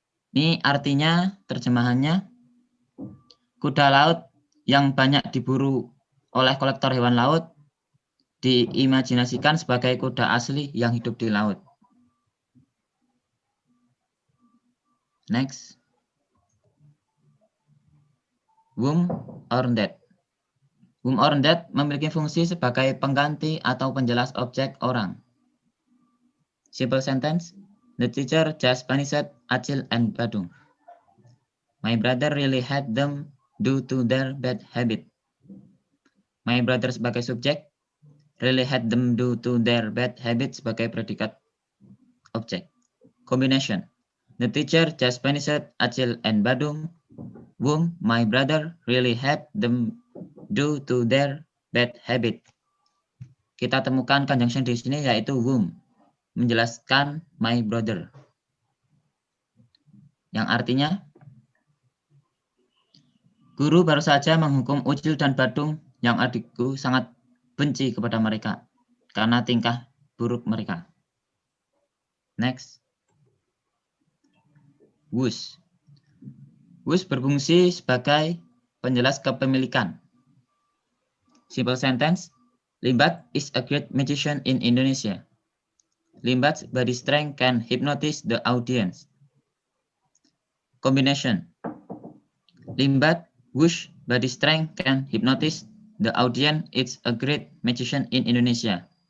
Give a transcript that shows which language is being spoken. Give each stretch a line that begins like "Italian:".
Indonesian: Ini artinya terjemahannya kuda laut yang banyak diburu oleh kolektor hewan laut diimajinasikan sebagai kuda asli yang hidup di laut.
English: Next. Whom or that. Whom or that
Indonesian: memiliki fungsi sebagai pengganti atau penjelas objek orang.
English: Simple sentence. The teacher just punished Acil and Badung. My brother really had them due to their bad habit. My brother
Indonesian: sebagai subjek,
English: really had them due to their bad habit
Indonesian: sebagai predikat objek.
English: Combination. The teacher just punished Acil and Badung, whom my brother really had them due to their bad habit.
Indonesian: Kita temukan conjunction di sini yaitu whom, menjelaskan
English: my brother.
Indonesian: Yang artinya, guru baru saja menghukum Ucil dan Badung yang adikku sangat benci kepada mereka karena tingkah buruk mereka.
English: Next. Whose. Whose
Indonesian: berfungsi sebagai penjelas kepemilikan.
English: Simple sentence. Limbat is a great magician in Indonesia. Limbat's body strength can hypnotize the audience. Combination. Limbat, whose body strength can hypnotize the audience is a great magician in Indonesia.